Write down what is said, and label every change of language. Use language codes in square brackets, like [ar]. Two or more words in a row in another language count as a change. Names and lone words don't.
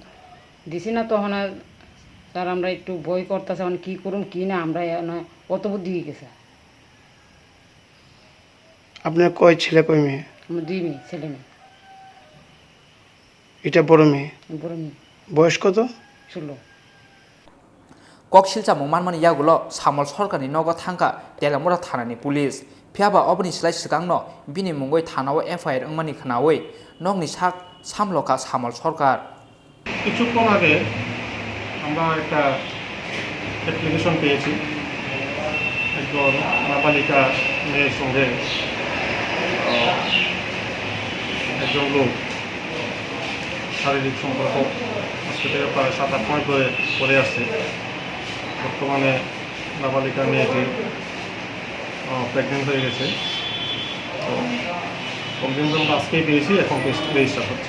[bn] দিছি না তখন স্যার আমরা একটু ভয় করতেছে এখন কি করুম কি না আমরা অত বুদ্ধি গেছে আপনার কয় ছেলে কয় মেয়ে আমার 2 মেয়ে ছেলে মেয়ে এটা বড় মেয়ে বয়স কত 16 [trp] koksil jamung manmani Yago Samal Sarkarni nogo thangka Telemura thanani police phiaba oboni slai sikangno bini mungoi thanao FIR wngmani khnawi nokni sak samloka Samal Sarkar [bn] কিছুক্ষণ আগে আমরা একটা অ্যাপ্লিকেশন পেয়েছি একজন নাবালিকা মেয়ের সঙ্গে একজন লোক শারীরিক সম্পর্ক আজকে থেকে প্রায় 7-8 মাস ধরে করে আসছে বর্তমানে নাবালিকা মেয়েটি প্রেগনেন্ট হয়ে গেছে তো কমপ্লেন আমরা আজকেই পেয়েছি এখন রেজিস্টার হচ্ছে